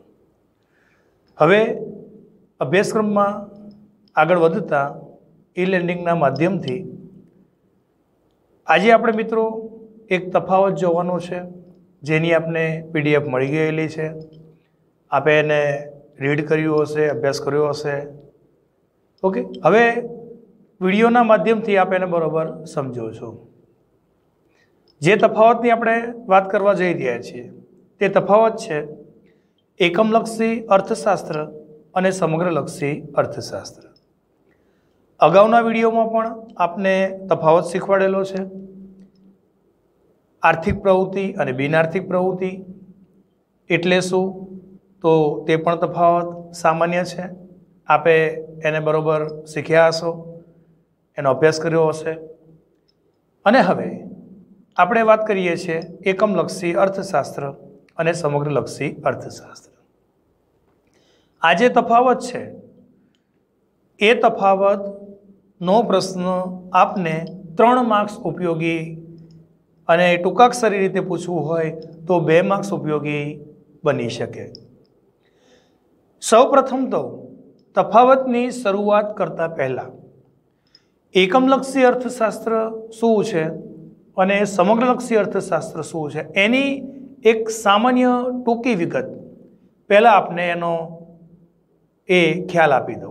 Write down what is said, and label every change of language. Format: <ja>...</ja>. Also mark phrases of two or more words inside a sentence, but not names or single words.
<gu>હવે અભ્યાસક્રમ મેં આગળ વધતા ઈ લર્નિંગ માધ્યમ થી આજ આપણે મિત્રો એક તફાવત જોવાનો છે જેની આપને PDF મળી ગયેલી છે। આપે એને રીડ કર્યું હશે, અભ્યાસ કર્યો હશે। ઓકે, હવે વિડિયોના માધ્યમથી આપ એને બરોબર સમજો છો। જે તફાવતની આપણે વાત કરવા જઈ રહ્યા છીએ તે તફાવત છે એકમલક્ષી અર્થશાસ્ત્ર અને સમગ્રલક્ષી અર્થશાસ્ત્ર। અગાઉના વિડિયોમાં પણ આપને તફાવત શીખવાડેલો છે। આર્થિક પ્રવૃત્તિ અને બિનઆર્થિક પ્રવૃત્તિ એટલે શું તો તે પણ તફાવત સામાન્ય હૈ। આપે એને બરોબર શીખ્યા હશો, એનો અભ્યાસ કર્યો હશે। અને હવે આપણે વાત કરીએ છીએ એકમલક્ષી અર્થશાસ્ત્ર અને સમગ્રલક્ષી અર્થશાસ્ત્ર। આ જે તફાવત છે એ તફાવત નો પ્રશ્ન આપને 3 માર્ક્સ ઉપયોગી અને ટૂંકાક્ષરી રીતે પૂછવું હોય તો 2 માર્ક્સ ઉપયોગી બની શકે। સૌ પ્રથમ તો તફાવતની શરૂઆત કરતા પહલા એકમલક્ષી અર્થશાસ્ત્ર શું છે અને સમગ્રલક્ષી અર્થશાસ્ત્ર શું છે એની એક સામાન્ય ટૂંકી વિગત પહલા આપને એનો ખ્યાલ આપી દઉં।</gu>